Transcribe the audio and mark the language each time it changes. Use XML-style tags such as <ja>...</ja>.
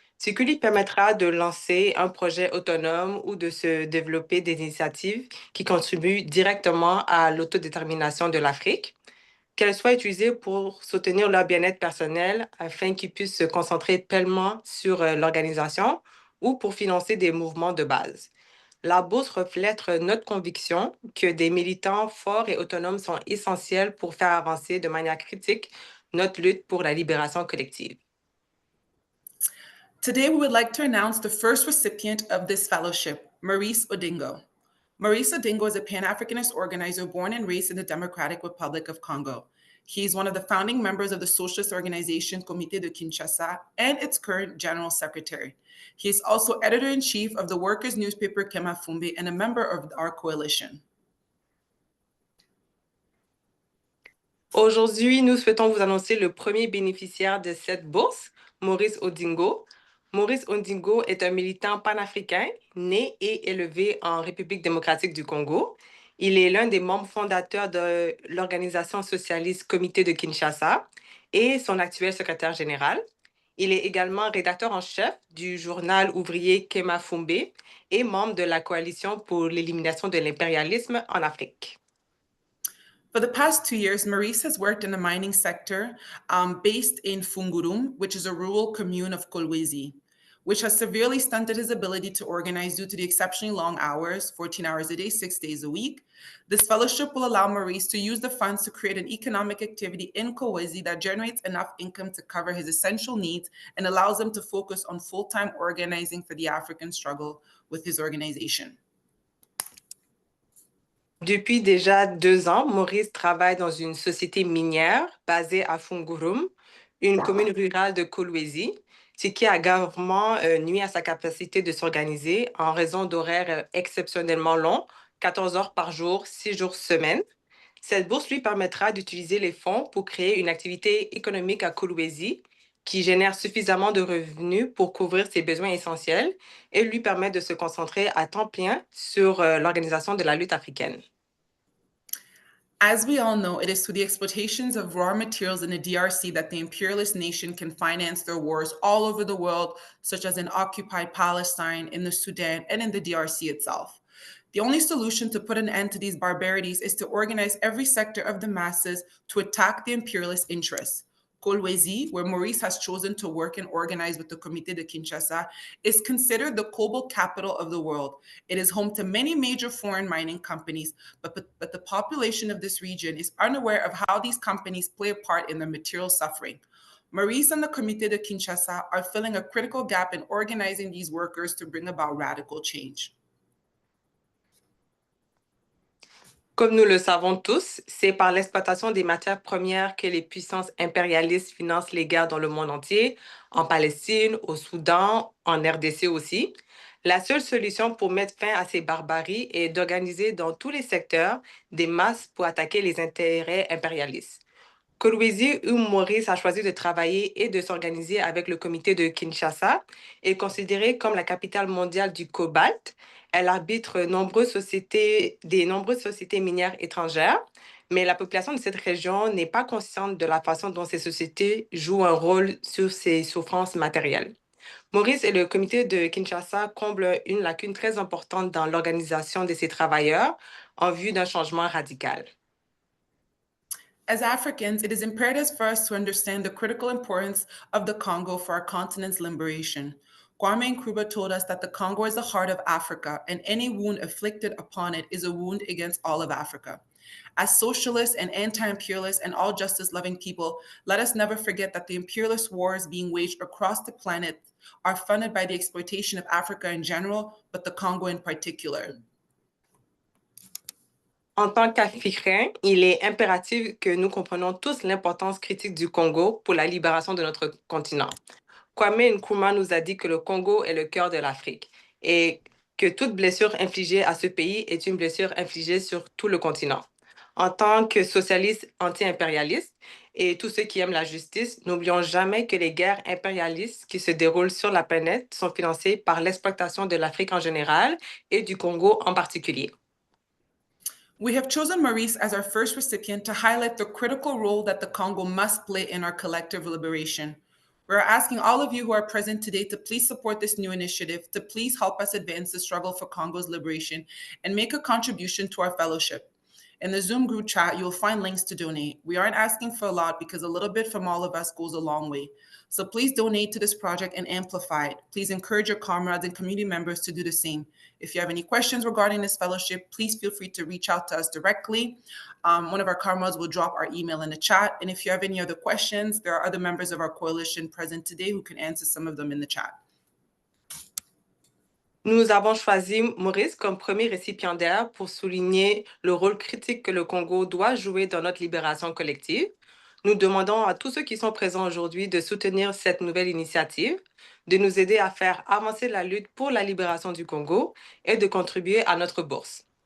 <fr>Ce qui lui permettra de lancer un projet autonome ou de se développer des initiatives qui contribuent directement à l'autodétermination de l'Afrique, qu'elles soient utilisées pour soutenir leur bien-être personnel afin qu'ils puissent se concentrer pleinement sur l'organisation ou pour financer des mouvements de base. La bourse reflète notre conviction que des militants forts et autonomes sont essentiels pour faire avancer de manière critique notre lutte pour la libération collective.</fr> <en>Today, we would like to announce the first recipient of this fellowship, Maurice Odingo. Maurice Odingo is a Pan-Africanist organizer born and raised in the Democratic Republic of Congo. He is one of the founding members of the socialist organization Comité de Kinshasa and its current general secretary. He is also editor-in-chief of the workers' newspaper Kemafumbe and a member of our coalition.</en> <fr>Aujourd'hui, nous souhaitons vous annoncer le premier bénéficiaire de cette bourse, Maurice Odingo. Maurice Odingo est un militant panafricain, né et élevé en République démocratique du Congo. Il est l'un des membres fondateurs de l'organisation socialiste Comité de Kinshasa et son actuel secrétaire général. Il est également rédacteur en chef du journal ouvrier Kemafumbe et membre de la coalition pour l'élimination de l'impérialisme en Afrique.</fr> <en>For the past 2 years, Maurice has worked in the mining sector based in Fungurum, which is a rural commune of Kolwezi, which has severely stunted his ability to organize due to the exceptionally long hours, 14 hours a day, 6 days a week. This fellowship will allow Maurice to use the funds to create an economic activity in Kolwezi that generates enough income to cover his essential needs and allows him to focus on full-time organizing for the African struggle with his organization.</en> <fr>Depuis déjà 2 ans, Maurice travaille dans une société minière basée à Fungurum, une commune rurale de Kolwezi, ce qui a gravement nuit à sa capacité de s'organiser en raison d'horaires exceptionnellement longs, 14 heures par jour, 6 jours semaine. Cette bourse lui permettra d'utiliser les fonds pour créer une activité économique à Kolwezi qui génère suffisamment de revenus pour couvrir ses besoins essentiels et lui permet de se concentrer à temps plein sur l'organisation de la lutte africaine.</fr> <en>As we all know, it is through the exploitations of raw materials in the DRC that the imperialist nation can finance their wars all over the world, such as in occupied Palestine, in the Sudan, and in the DRC itself. The only solution to put an end to these barbarities is to organize every sector of the masses to attack the imperialist interests. Kolwezi, where Maurice has chosen to work and organize with the Comité de Kinshasa, is considered the cobalt capital of the world. It is home to many major foreign mining companies, but the population of this region is unaware of how these companies play a part in their material suffering. Maurice and the Comité de Kinshasa are filling a critical gap in organizing these workers to bring about radical change.</en> <fr>Comme nous le savons tous, c'est par l'exploitation des matières premières que les puissances impérialistes financent les guerres dans le monde entier, en Palestine, au Soudan, en RDC aussi. La seule solution pour mettre fin à ces barbaries est d'organiser dans tous les secteurs des masses pour attaquer les intérêts impérialistes. Kolwezi, où Maurice a choisi de travailler et de s'organiser avec le comité de Kinshasa, est considérée comme la capitale mondiale du cobalt. Elle arbitre des nombreuses sociétés minières étrangères, mais la population de cette région n'est pas consciente de la façon dont ces sociétés jouent un rôle sur ses souffrances matérielles. Maurice et le comité de Kinshasa comblent une lacune très importante dans l'organisation de ces travailleurs en vue d'un changement radical.</fr> <en>As Africans, it is imperative for us to understand the critical importance of the Congo for our continent's liberation. Kwame Nkrumah told us that the Congo is the heart of Africa, and any wound inflicted upon it is a wound against all of Africa. As socialists and anti imperialists and all justice loving people, let us never forget that the imperialist wars being waged across the planet are funded by the exploitation of Africa in general, but the Congo in particular.</en> <fr>En tant qu'Africains, il est impératif que nous comprenions tous l'importance critique du Congo pour la libération de notre continent. Kwame Nkrumah nous a dit que le Congo est le cœur de l'Afrique et que toute blessure infligée à ce pays est une blessure infligée sur tout le continent. En tant que socialistes anti-impérialistes et tous ceux qui aiment la justice, n'oublions jamais que les guerres impérialistes qui se déroulent sur la planète sont financées par l'exploitation de l'Afrique en général et du Congo en particulier.</fr> <en>We have chosen Maurice as our first recipient to highlight the critical role that the Congo must play in our collective liberation. We're asking all of you who are present today to please support this new initiative, to please help us advance the struggle for Congo's liberation and make a contribution to our fellowship. In the Zoom group chat, you'll find links to donate. We aren't asking for a lot because a little bit from all of us goes a long way. So please donate to this project and amplify it. Please encourage your comrades and community members to do the same. If you have any questions regarding this fellowship, please feel free to reach out to us directly. One of our comrades will drop our email in the chat. And if you have any other questions, there are other members of our coalition present today who can answer some of them in the chat.</en> <fr>Nous avons choisi Maurice comme premier récipiendaire pour souligner le rôle critique que le Congo doit jouer dans notre libération collective. Nous demandons à tous ceux qui sont présents aujourd'hui de soutenir cette nouvelle initiative, de nous aider à faire avancer la lutte pour la libération du Congo et de contribuer à notre bourse.</fr>